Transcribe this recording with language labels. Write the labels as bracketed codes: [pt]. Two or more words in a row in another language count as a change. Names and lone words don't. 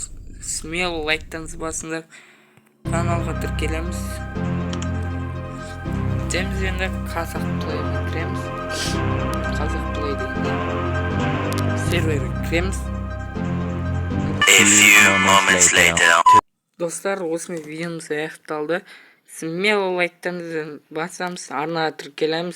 [kk] Смело лайктаңыз басыңдар. Каналға тіркелеміз. Деміз енді қазақ плейге кіреміз. Қазақ плей дегенде серверге кіреміз. [en] A few moments later. [kk] Достар, осымен видеомыз аяқталды. Смело лайктаңызды басамыз, арнаға тіркелеміз.